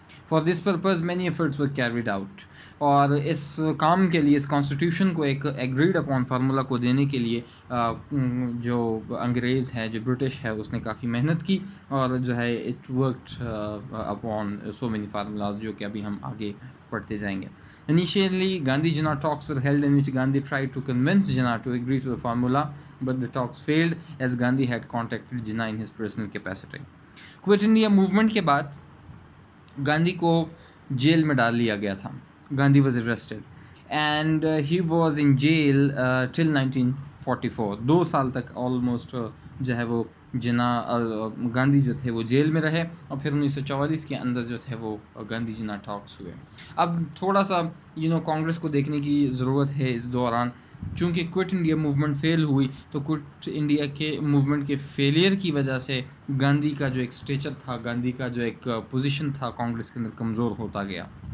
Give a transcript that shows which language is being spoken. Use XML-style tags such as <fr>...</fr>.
<en>For this purpose many efforts were carried out.</en> <hi>और इस काम के लिए इस कॉन्स्टिट्यूशन को एक एग्रीड अपॉन फार्मूला को देने के लिए जो अंग्रेज़ है जो ब्रिटिश है उसने काफ़ी मेहनत की और जो है</hi> <en>it worked upon so many formulas</en> <hi>जो कि अभी हम आगे पढ़ते जाएंगे.</hi> <en>Initially, Gandhi-Jinnah talks were held in which Gandhi tried to convince Jinnah to agree to the formula, but the talks failed as Gandhi had contacted Jinnah in his personal capacity.</en> <hi>Quit India movement के बाद गांधी को jail में डाल लिया गया था.</hi> <en>Gandhi was arrested and he was in jail till 1944.</en> <hi>2 साल तक almost जो है वो गांधी जो थे वो जेल में रहे और फिर 1944 के अंदर जो थे वो गांधी जिन्ना टॉक्स हुए. अब थोड़ा सा कांग्रेस को देखने की ज़रूरत है इस दौरान, चूँकि क्विट इंडिया मूवमेंट फेल हुई तो क्विट इंडिया के मूवमेंट के फेलियर की वजह से गांधी का जो एक स्टेचर था, गांधी का जो एक पोजीशन था कांग्रेस के अंदर कमज़ोर होता गया.</hi>